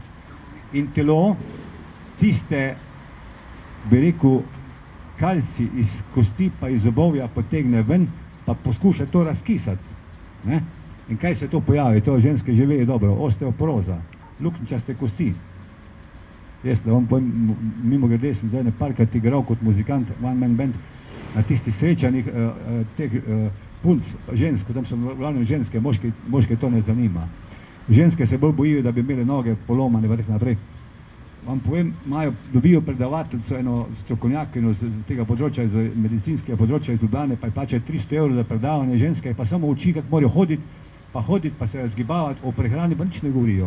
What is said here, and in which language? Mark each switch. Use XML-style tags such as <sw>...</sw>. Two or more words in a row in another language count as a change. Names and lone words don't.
<sl>In telo tiste, bi rekel, kalci iz kosti pa iz zobovja potegne ven, pa poskuša to razkisati, ne? In kaj se to pojavi? To ženske že vejo dobro, osteoporoza, luknjaste kosti. Jaz da vam povem, mimogrede sem zdaj parkrat igral kot muzikant,</sl> <en>one man band,</en> <sl>na tistih srečanjih teh punc, žensk, tam so v glavnem ženske, moške to ne zanima. Ženske se bolj bojijo, da bi imeli noge polomane, pa tako naprej. Vam povem, dobijo predavateljco, eno strokovnjakino z tega področja, z medicinskega področja iz Ljubljane, pa je plačajo 300 € za predavanje, ženske pa samo uči, kako morajo hoditi, pa se razgibavati, o prehrani pa nič ne govorijo.</sl>